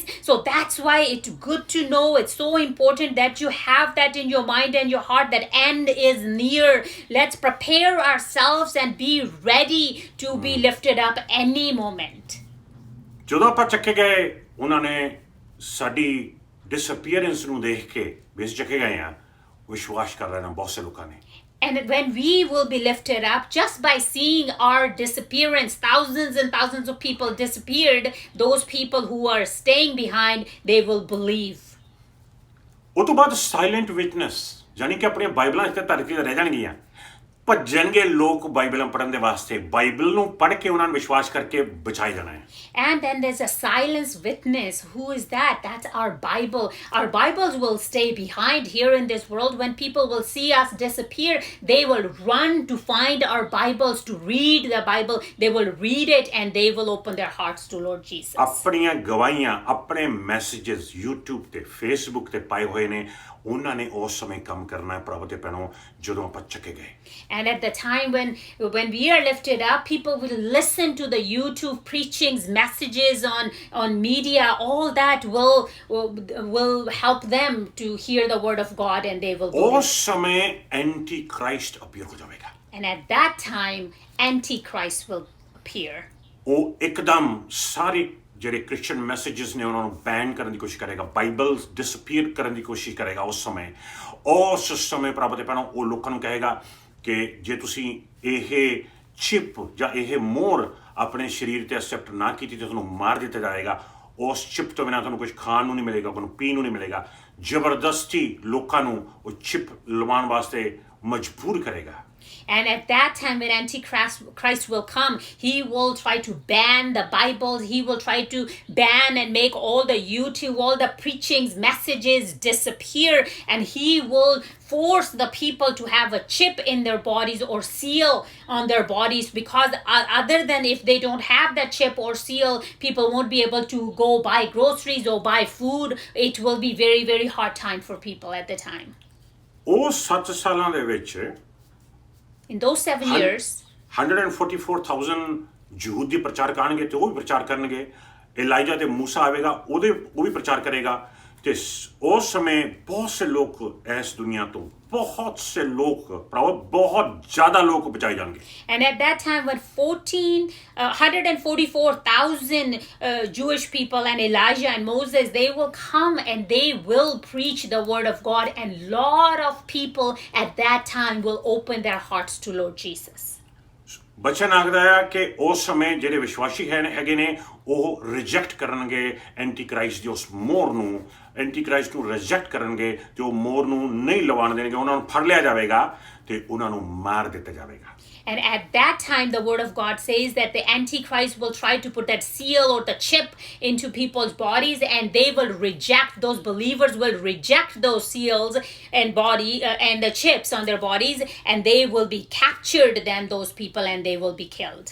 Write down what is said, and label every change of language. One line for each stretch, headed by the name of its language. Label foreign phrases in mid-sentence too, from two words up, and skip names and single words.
English: So that's why it's good to know, it's so important that you have that in your mind and your heart, that end is near. Let's prepare ourselves and be ready to be lifted up any moment.
Punjabi: ਜਦੋਂ ਆਪਾਂ ਚੱਕੇ ਗਏ, ਉਹਨਾਂ ਨੇ ਸਾਡੀ ਡਿਸਅਪੀਅਰੈਂਸ ਨੂੰ ਦੇਖ ਕੇ ਵੀ ਅਸੀਂ ਚੱਕੇ ਗਏ ਆ, ਵਿਸ਼ਵਾਸ ਕਰ ਲੈਣਾ ਬਹੁਤ ਸੇ ਲੋਕਾਂ ਨੇ।
English: And when we will be lifted up, just by seeing our disappearance, thousands and thousands of people disappeared, those people who are staying behind, they will believe.
Punjabi: ਉਹ ਤੋਂ ਬਾਅਦ
English: silent witness,
Punjabi: ਯਾਨੀ ਕਿ ਆਪਣੀਆਂ ਬਾਈਬਲਾਂ ਇੱਥੇ ਧਰਤੀ ਤੇ ਰਹਿ ਜਾਣਗੀਆਂ। ਭੱਜਣਗੇ ਲੋਕ ਬਾਈਬਲਾਂ ਪੜ੍ਹਨ ਦੇ ਵਾਸਤੇ, ਬਾਈਬਲ ਨੂੰ ਪੜ੍ਹ ਕੇ ਉਹਨਾਂ ਨੂੰ ਵਿਸ਼ਵਾਸ ਕਰਕੇ ਬਚਾਏ ਜਾਣਾ ਹੈ।
English: And then there's a silence witness. Who is that? That's our Bible. Our Bibles will stay behind here in this world. When people will see us disappear, they will run to find our Bibles, to read the Bible. They will read it and they will open their hearts to Lord Jesus.
Punjabi: ਆਪਣੀਆਂ ਗਵਾਹੀਆਂ, ਆਪਣੇ ਮੈਸੇजेस YouTube ਤੇ Facebook ਤੇ ਪਾਏ ਹੋਏ ਨੇ, ਉਹਨਾਂ ਨੇ ਉਸ ਸਮੇਂ ਕੰਮ ਕਰਨਾ ਹੈ ਪ੍ਰਭੂ ਦੇ ਪੈਣੋਂ, ਜਦੋਂ ਆਪਾਂ ਚੱਕੇ ਗਏ।
English: And at the time when we are lifted up, people will listen to the YouTube preachings, messages on media. All that will help them to hear the word of God, and they will believe.
Punjabi: ਉਸ ਸਮੇਂ
English: Anti Christ appear
Punjabi: ਹੋ ਜਾਵੇਗਾ।
English: And at that time, Antichrist will appear.
Punjabi: ਉਹ ਇੱਕਦਮ ਸਾਰੇ ਜਿਹੜੇ
English: Christian messages
Punjabi: ਨੇ ਉਹਨਾਂ ਨੂੰ ਬੈਨ ਕਰਨ ਦੀ ਕੋਸ਼ਿਸ਼ ਕਰੇਗਾ,
English: Bible disappear
Punjabi: ਕਰਨ ਦੀ ਕੋਸ਼ਿਸ਼ ਕਰੇਗਾ। ਉਸ ਸਮੇਂ ਪ੍ਰਭੂ ਦੇ ਪੈਣੋਂ ਉਹ ਲੋਕਾਂ ਨੂੰ ਕਹੇਗਾ ਕਿ ਜੇ ਤੁਸੀਂ ਇਹ ਚਿਪ ਜਾਂ ਇਹ ਮੋਹਰ ਆਪਣੇ ਸਰੀਰ ਤੇ ਐਕਸੈਪਟ ਨਾ ਕੀਤੀ ਤਾਂ ਤੁਹਾਨੂੰ ਮਾਰ ਦਿੱਤਾ ਜਾਏਗਾ। ਉਸ ਚਿਪ ਤੋਂ ਬਿਨਾਂ ਤੁਹਾਨੂੰ ਕੁਝ ਖਾਣ ਨੂੰ ਨਹੀਂ ਮਿਲੇਗਾ, ਤੁਹਾਨੂੰ ਪੀਣ ਨੂੰ ਨਹੀਂ ਮਿਲੇਗਾ। ਜ਼ਬਰਦਸਤੀ ਲੋਕਾਂ ਨੂੰ ਉਹ ਚਿਪ ਲਵਾਉਣ ਵਾਸਤੇ ਮਜਬੂਰ ਕਰੇਗਾ।
English: And at that time, when Antichrist will come, he will try to ban the Bibles. He will try to ban and make all the YouTube, all the preachings, messages disappear. And he will force the people to have a chip in their bodies or seal on their bodies, because other than if they don't have that chip or seal, people won't be able to go buy groceries or buy food. It will be very, very hard time for people at the time.
Punjabi: ਉਹ 7 ਸਾਲਾਂ ਦੇ ਵਿੱਚ
English: In those 7 years,
Punjabi: 144,000 ਯਹੂਦੀ ਪ੍ਰਚਾਰਕ ਆਣਗੇ ਤੇ ਉਹ ਵੀ ਪ੍ਰਚਾਰ ਕਰਨਗੇ। ਏਲਾਈਜਾ ਤੇ ਮੂਸਾ ਆਵੇਗਾ, ਉਹ ਵੀ ਪ੍ਰਚਾਰ ਕਰੇਗਾ। ਤੇ ਉਸ ਸਮੇਂ ਬਹੁਤ ਸੇ ਲੋਕ ਇਸ ਦੁਨੀਆ ਤੋਂ, ਬਹੁਤ ਸੇ ਲੋਕ, ਬਹੁਤ ਜ਼ਿਆਦਾ ਲੋਕ ਬਚਾਏ ਜਾਣਗੇ।
English: And at that time, when 144,000 Jewish people and Elijah and Moses, they will come and they will preach the word of God, and lot of people at that time will open their hearts to Lord Jesus.
Punjabi: ਬਚਨ ਆਖਦਾ ਹੈ ਕਿ ਉਸ ਸਮੇਂ ਜਿਹੜੇ ਵਿਸ਼ਵਾਸੀ ਹੈਗੇ ਨੇ ਉਹ ਰਿਜੈਕਟ ਕਰਨਗੇ ਐਂਟੀ ਕ੍ਰਾਈਸਟ ਦੀ ਉਸ ਮੋਹਰ ਨੂੰ, ਐਂਟੀ ਕ੍ਰਾਈਸਟ ਨੂੰ ਰਿਜੈਕਟ ਕਰਨਗੇ ਤੇ ਉਹ ਮੋਹਰ ਨੂੰ ਨਹੀਂ ਲਵਾਉਣ ਦੇਣਗੇ। ਉਹਨਾਂ ਨੂੰ ਫੜ ਲਿਆ ਜਾਵੇਗਾ ਤੇ ਉਹਨਾਂ ਨੂੰ ਮਾਰ ਦਿੱਤਾ ਜਾਵੇਗਾ।
English: And at that time, the word of God says that the Antichrist will try to put that seal or the chip into people's bodies, and they will reject, those believers will reject those seals and and the chips on their bodies, and they will be captured, then those people, and they will be killed.